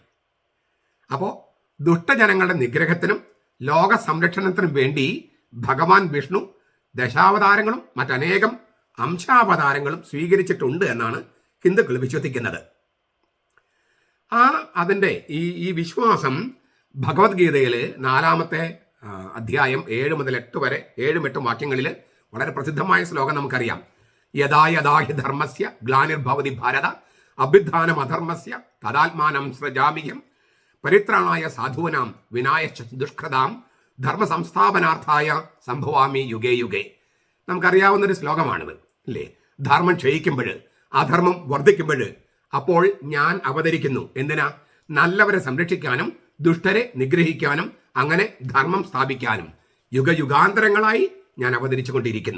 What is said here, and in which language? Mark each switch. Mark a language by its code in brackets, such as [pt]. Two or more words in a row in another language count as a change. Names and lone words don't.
[ml] അപ്പോൾ ദുഷ്ടജനങ്ങളുടെ നിഗ്രഹത്തിനും ലോക സംരക്ഷണത്തിനും വേണ്ടി ഭഗവാൻ വിഷ്ണു ദശാവതാരങ്ങളും മറ്റനേകം അംശാവതാരങ്ങളും സ്വീകരിച്ചിട്ടുണ്ട് എന്നാണ് ഹിന്ദുക്കൾ വിശ്വസിക്കുന്നത്. അതിൻ്റെ ഈ വിശ്വാസം ഭഗവത്ഗീതയിൽ 4ാമത്തെ അധ്യായം 7 മുതൽ 8 വരെ 7ഉം 8ഉം വാക്യങ്ങളിൽ വളരെ പ്രസിദ്ധമായ ശ്ലോകം നമുക്കറിയാം. [sa] യഥാ യഥാ ഹി ധർമ്മസ്യ ഗ്ലാനിർഭവതി ഭാരത അഭ്യുത്ഥാനം അധർമ്മസ്യ തദാത്മാനം സൃജാമ്യഹം പരിത്രാണായ സാധൂനാം വിനായശ്ച ദുഷ്കൃതാം ധർമ്മ സംസ്ഥാപനാർത്ഥായ സംഭവാമി യുഗേ യുഗേ. [ml] നമുക്കറിയാവുന്നൊരു ശ്ലോകമാണിത്, അല്ലേ? ധർമ്മം ക്ഷയിക്കുമ്പോൾ, അധർമ്മം വർദ്ധിക്കുമ്പോൾ അപ്പോൾ ഞാൻ അവതരിക്കുന്നു. എന്തിനാ? നല്ലവരെ സംരക്ഷിക്കാനും ദുഷ്ടരെ നിഗ്രഹിക്കാനും അങ്ങനെ ധർമ്മം സ്ഥാപിക്കാനും യുഗയുഗാന്തരങ്ങളായി ഞാൻ അവതരിച്ചു കൊണ്ടിരിക്കുന്നു.